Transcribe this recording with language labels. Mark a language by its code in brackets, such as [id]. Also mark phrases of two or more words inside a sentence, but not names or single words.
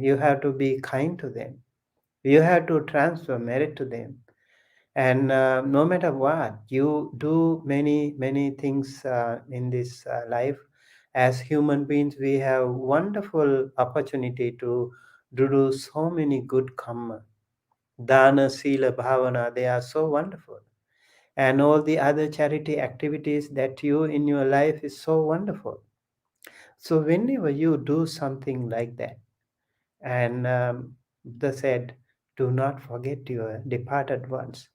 [en] You have to be kind to them. You have to transfer merit to them. And no matter what, you do many things in this life. As human beings, we have wonderful opportunity to do so many good karma. [pi] Dana, sila, bhavana, [en] they are so wonderful. And all the other charity activities that you in your life is so wonderful. So whenever you do something like that, and Buddha said, do not forget your departed ones.